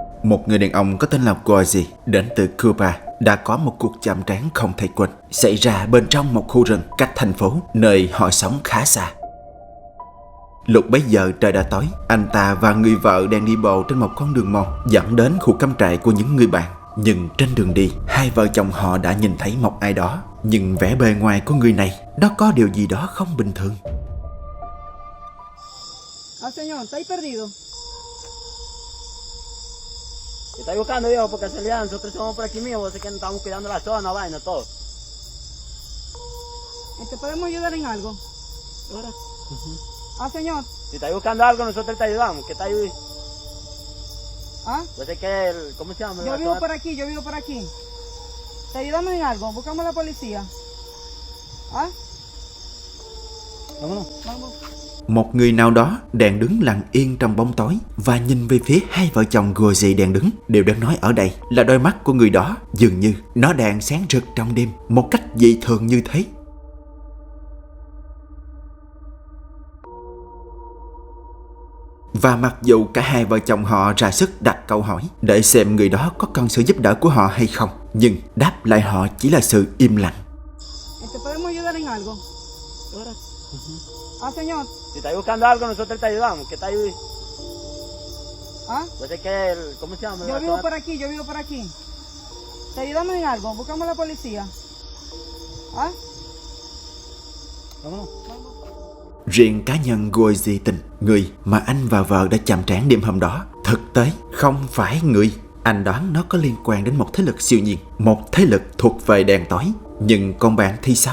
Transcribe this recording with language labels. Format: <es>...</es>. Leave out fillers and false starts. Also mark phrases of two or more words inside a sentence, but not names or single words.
<vi>Một người đàn ông có tên là Gozi đến từ Cuba đã có một cuộc chạm trán không thể quên xảy ra bên trong một khu rừng cách thành phố nơi họ sống khá xa. Lúc bấy giờ trời đã tối, anh ta và người vợ đang đi bộ trên một con đường mòn dẫn đến khu cắm trại của những người bạn. Nhưng trên đường đi, hai vợ chồng họ đã nhìn thấy một ai đó. Nhưng vẻ bề ngoài của người này, đó có điều gì đó không bình thường.</vi> <es>Señor, ¿está ahí perdido? Se está buscando, viejo, porque en realidad nosotros somos por aquí mismo, así que nos estamos cuidando la zona, vaina, todo. ¿Te podemos ayudar en algo? ¿Ahora? Señor. Si está buscando algo, nosotros te ayudamos, que está ahí. Pues es que, ¿cómo se llama? Yo vivo por aquí. ¿Te ayudamos en algo? Buscamos a la policía. Vámonos. Vamos.</es> <vi>Một người nào đó đang đứng lặng yên trong bóng tối và nhìn về phía hai vợ chồng Gozi đang đứng. Điều đang nói ở đây là đôi mắt của người đó dường như nó đang sáng rực trong đêm một cách dị thường như thế. Và mặc dù cả hai vợ chồng họ ra sức đặt câu hỏi để xem người đó có cần sự giúp đỡ của họ hay không, nhưng đáp lại họ chỉ là sự im lặng.</vi> <es>Señor. Si está buscando algo, nosotros te ayudamos, que está ahí. Pues es que, ¿cómo se llama? Yo vivo por aquí. ¿Te ayudamos en algo? Buscamos a la policía. Vámonos.</es> <vi>Riêng cá nhân Gozi Tình, người mà anh và vợ đã chạm trán đêm hôm đó, thực tế không phải người. Anh đoán nó có liên quan đến một thế lực siêu nhiên, một thế lực thuộc về đèn tối. Nhưng còn bạn thì sao?</vi>